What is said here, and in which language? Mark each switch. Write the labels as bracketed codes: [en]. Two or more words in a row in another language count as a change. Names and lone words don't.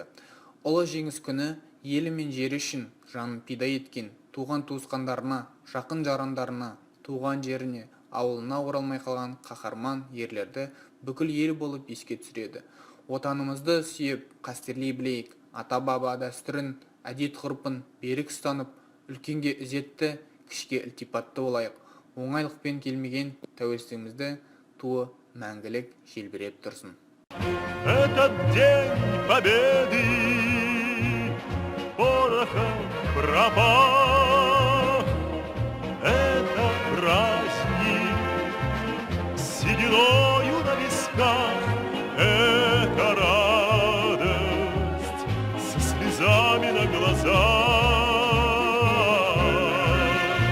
[kk] Ұлы жеңіс күні елі мен жері үшін жанын пида еткен туған туысқандарына, жақын жарандарына, туған жеріне, ауылына оралмай қалған қаһарман ерлерді бүкіл ел болып еске түсіреді. Отанымызды сүйіп, қастерлей білейік, ата-баба дәстүрін, әдет-ғұрпын берік ұстанып, үлкенге ізетті, кішіге ілтипатты болайық. Оңайлықпен келмеген тәуелсіздігімізді туы мәңгілік желбіреп тұрсын. [ru] Этот день победы порохом пропах. Это праздник с сединою на висках. Это радость со слезами на глазах.